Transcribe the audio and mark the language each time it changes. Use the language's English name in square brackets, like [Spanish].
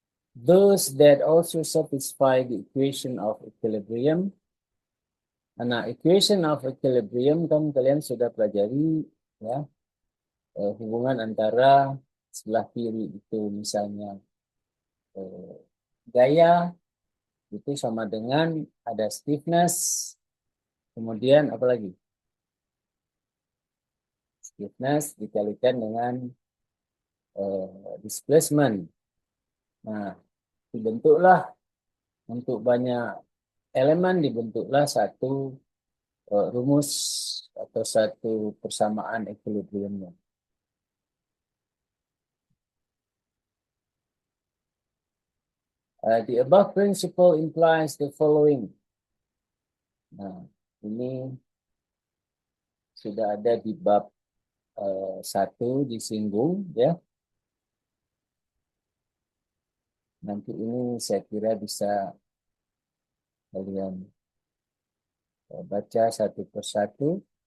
[English] Those that also satisfy the equation of equilibrium. [Indonesian] Nah, equation of equilibrium kan kalian sudah pelajari ya, hubungan antara sebelah kiri itu misalnya gaya itu sama dengan ada stiffness, kemudian apa lagi? Stiffness dikalikan dengan displacement. Nah, dibentuklah untuk banyak elemen, dibentuklah satu rumus atau satu persamaan equilibriumnya. [English] The above principle implies the following. [Indonesian] Nah, ini sudah ada di bab 1 disinggung ya. Nanti ini saya kira bisa kalian baca satu persatu.